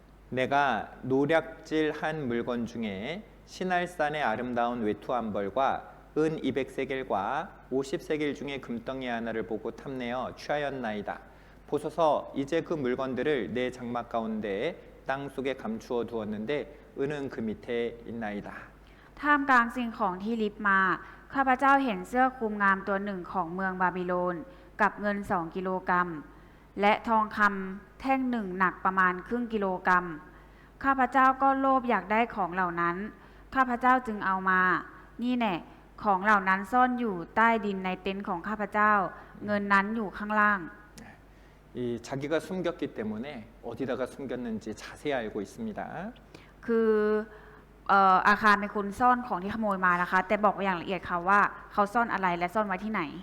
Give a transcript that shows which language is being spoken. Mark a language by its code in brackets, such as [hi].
[ko] 내가 노략질한 물건 중에 시날산의 아름다운 외투 한 벌과 은 200세겔과 50세겔 중에 금덩이 하나를 보고 탐내어 취하였나이다. 보소서 이제 그 물건들을 내 장막 가운데 땅 속에 감추어 두었는데 은은 그 밑에 있나이다. [th] ท่ามกลางสิ่งของที่ลิบมาข้าพเจ้าเห็นเสื้อคลุมงามตัวหนึ่งของเมืองบาบิโลนกับเงิน2กิโลกรัมและทองคำแท่งหนึ่งหนักประมาณครึ่งกิโลกรัมข้าพเจ้าก็โลภอยากได้ของเหล่านั้นข้าพเจ้าจึงเอามานี่แน่ ของเหล่านั้นซ่อนอยู่ใต้ดินในเต็นท์ของข้าพเจ้า เงินนั้นอยู่ข้างล่าง [ko] 이 자기가 숨겼기 때문에 어디다가 숨겼는지 자세히 알고 있습니다. [th] คืออาคารเป็นคนซ่อนของที่ขโมยมานะคะ แต่บอกไว้อย่างละเอียดค่ะว่าเขาซ่อนอะไรและซ่อนไว้ที่ไหน